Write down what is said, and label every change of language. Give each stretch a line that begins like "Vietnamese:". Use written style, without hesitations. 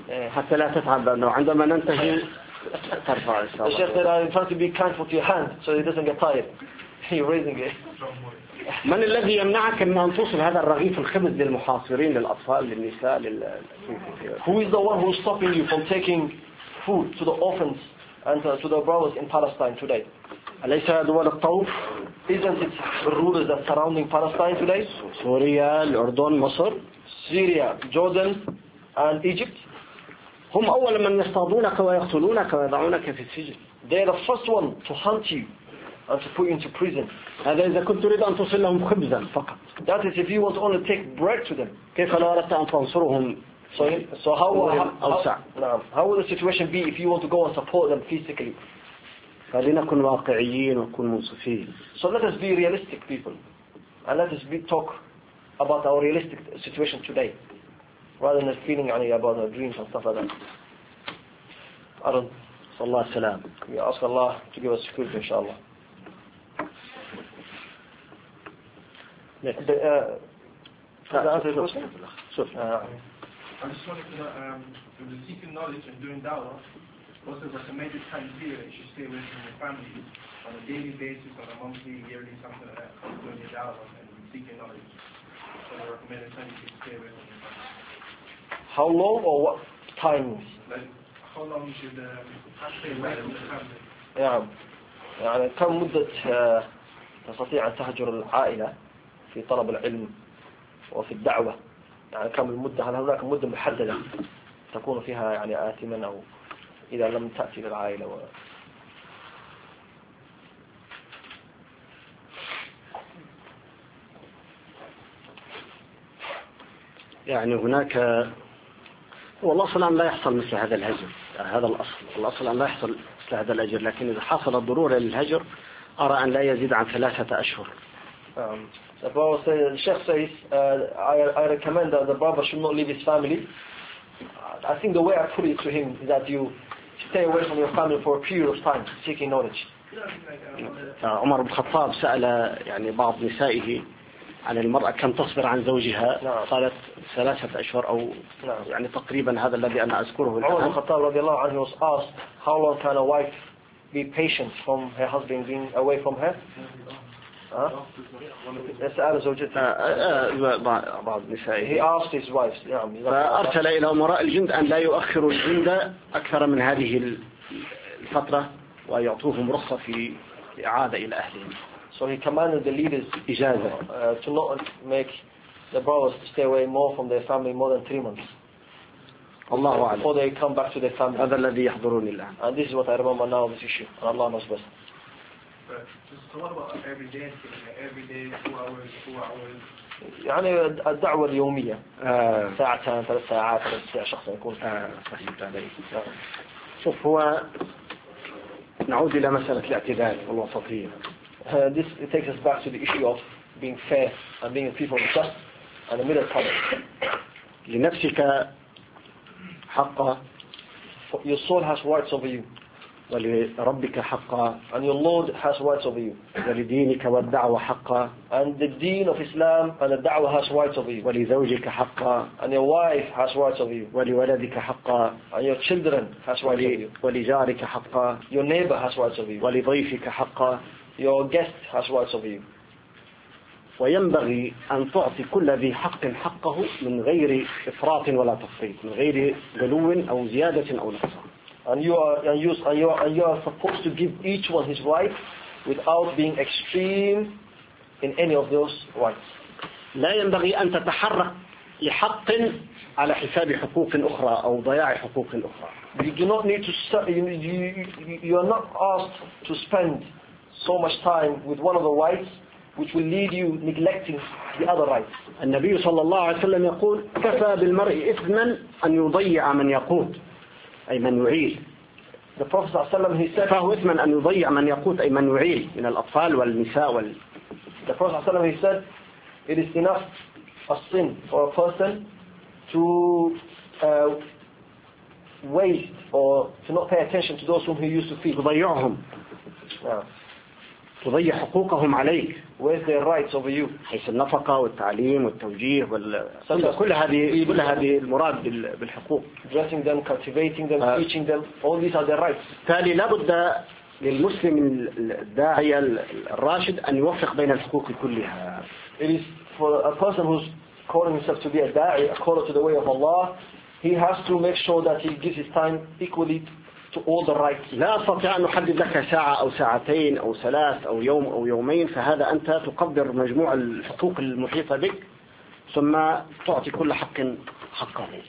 Arabic: حتى لا تتعب لأنه عندما ننتهي ترفع الصبر. الشيخ قال
English: I'm trying to be kind with your hand so it doesn't get tired. You're raising it.
Arabic: من الذي يمنعك من أن توصل هذا الرغيف الخبز للمحاصرين، للأطفال، للنساء، للأسفل؟
English: Who is the one who's stopping you from taking food to the orphans and to the brothers in Palestine today?
Arabic: أليس دول الطوف؟
English: Isn't it the rulers that surrounding Palestine today?
Arabic: سوريا، الأردن، مصر، سوريا،
English: Jordan, and Egypt.
Arabic: هم أول من يصطادونك ويقتلونك ويضعونك في السجن.
English: They are the first one to hunt you and to put you into prison.
Arabic: هذا إذا كنت تريد أن توصل لهم خبزا فقط.
English: That is if you want only take bread to them.
Arabic: كيف لو أردت أن تنصرهم؟
English: So how will the situation be if you want to go and support them physically?
Arabic: فلنكن واقعيين ونكون منصفين.
English: So let us be realistic people and let us be talk about our realistic situation today rather than feeling any about our dreams and stuff like that. Arun,
Arabic: صلى الله عليه وسلم.
English: We ask Allah to give us security inshallah. I just wanted to know, with the seeking knowledge and doing dawah, what's the recommended time period you should stay away from your family on a daily basis, on a monthly, yearly, something like that, doing your dawah and seeking knowledge? So the recommended time you should stay away from your family. How long or what times? Like, how long should you stay away from your family? Yeah.
Arabic: يعني كم مدة تستطيع أن تهجر العائلة في طلب العلم وفي الدعوة؟ يعني كم المدة؟ هل هناك مدة محددة تكون فيها يعني آثما أو إذا لم تأتي للعائلة؟ و... يعني هناك والأصل أن لا يحصل مثل هذا الهجر، هذا الأصل أن لا يحصل مثل هذا الهجر، لكن إذا حصل الضرورة للهجر أرى أن لا يزيد عن 3 أشهر.
English: The brother says, the sheikh says, I recommend that the brother should not leave his family. I think the way I put it to him is that you stay away from your family for a period of time seeking knowledge.
Arabic: عمر بن الخطاب سأل يعني بعض نسائه عن المرأة كم تصبر عن زوجها؟ قالت 3 أشهر أو يعني تقريبا هذا الذي أنا أذكره.
English: عمر بن الخطاب
Arabic: رضي الله عنه
English: was asked how long can a wife be patient from her husband being away from her.
Arabic: يسأل زوجته بعض نسائه.
English: He asked his wife.
Arabic: فأرسل إلى أمراء الجند أن لا يؤخروا الجند أكثر من هذه الفترة ويعطوهم رخصة في إعادة إلى أهلهم.
English: So he commanded the leaders to not make the brothers to stay away more from their family more than 3 months.
Arabic: الله أعلم.
English: Before they come back to their family.
Arabic: هذا الذي يحضرني الآن.
English: And this is what I remember now. This issue. And Allah knows best. Just talk about everyday, 2 hours, 4 hours.
Arabic: يعني الدعوة اليومية. ساعتان، 3 ساعات، 3 ساعات، شخص يكون. فهمت علي. شوف هو نعود إلى مسألة الاعتدال والوسطية.
English: This it takes us back to the issue of being fair and being people of trust and the middle part.
Arabic: لنفسك حقا.
English: Your soul has rights over you.
Arabic: ولربك حقا.
English: And your Lord has rights over you.
Arabic: ولدينك والدعوة حقا.
English: And the deen of Islam and the da'wah has rights over you.
Arabic: ولزوجك حقا.
English: And your wife has rights over you.
Arabic: ولولدك حقا.
English: And your children has rights over you.
Arabic: ولجارك حقا.
English: Your neighbor has rights over you.
Arabic: ولضيفك حقا.
English: Your guest has rights over you.
Arabic: وينبغي أن تعطي كل ذي حق حقه من غير إفراط ولا تفريط، من غير غلو أو زيادة أو نقصان.
English: And you are supposed to give each one his rights without being extreme in any of those rights.
Arabic: لا ينبغي أن تتحرك لحق على حساب حقوق أخرى أو ضياع حقوق أخرى.
English: You are not asked to spend so much time with one of the rights which will lead you neglecting the other rights.
Arabic: النبي صلى الله عليه وسلم يقول كفى بالمرء إثما أن يضيع من يقود. أي من يعيل.
English: The Prophet
Arabic: صلى الله عليه وسلم
English: he said.
Arabic: فهو إثما أن يضيع من يقود أي من يعيل من الأطفال والنساء وال.
English: The Prophet
Arabic: صلى الله عليه وسلم
English: he said it is enough a sin for a person to waste or to not pay attention to those whom he used to feed.
Arabic: تضيعهم. تضيع حقوقهم عليك.
English: Waste their rights over you.
Arabic: حيث النفقة والتعليم والتوجيه وال. كل هذه المراد بالحقوق.
English: Dressing them, cultivating them, teaching them. All these are their rights.
Arabic: تالي لابد للمسلم الداعية الراشد أن يوفق بين الحقوق كلها.
English: It is for a person who's calling himself to be a da'i, a caller to the way of Allah, he has to make sure that he gives his time equally.
Arabic: لا أستطيع أن أحدد لك ساعة أو ساعتين أو ثلاث أو يوم أو يومين، فهذا أنت تقدر مجموع الحقوق المحيطة بك ثم تعطي كل حق حقه.